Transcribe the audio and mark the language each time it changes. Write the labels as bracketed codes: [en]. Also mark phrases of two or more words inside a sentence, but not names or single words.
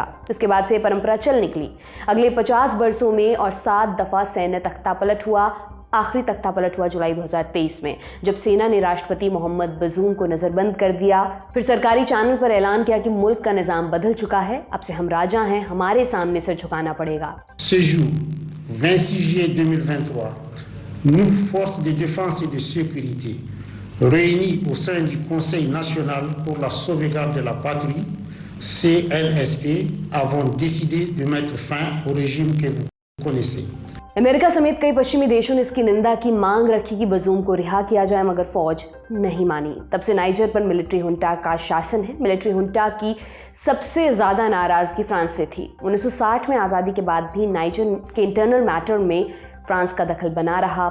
[hi] इसके बाद से परंपरा चल निकली। अगले 50 वर्षों में और 7 दफ़ा सैन्य तख्ता पलट हुआ। आखिरी तख्ता पलट हुआ जुलाई 2023 में, जब सेना ने राष्ट्रपति मोहम्मद बजूम को नज़रबंद कर दिया। फिर सरकारी चैनल पर ऐलान किया कि मुल्क का निज़ाम बदल चुका है, अब से हम राजा हैं, हमारे सामने सिर झुकाना पड़ेगा। [fr] Ce jour, 26 juillet 2023, nous, forces de défense et de sécurité, réunis au sein du Conseil national pour la sauvegarde de la patrie, CNSP, avons décidé de mettre fin au régime que vous connaissez. [hi] अमेरिका समेत कई पश्चिमी देशों ने इसकी निंदा की, मांग रखी कि बजूम को रिहा किया जाए, मगर फौज नहीं मानी। तब से नाइजर पर [en] military junta [hi] का शासन है। [en] military junta [hi] की सबसे ज़्यादा नाराज़गी फ्रांस से थी। 1960 में आज़ादी के बाद भी नाइजर के [en] internal matter [hi] में फ्रांस का दखल बना रहा।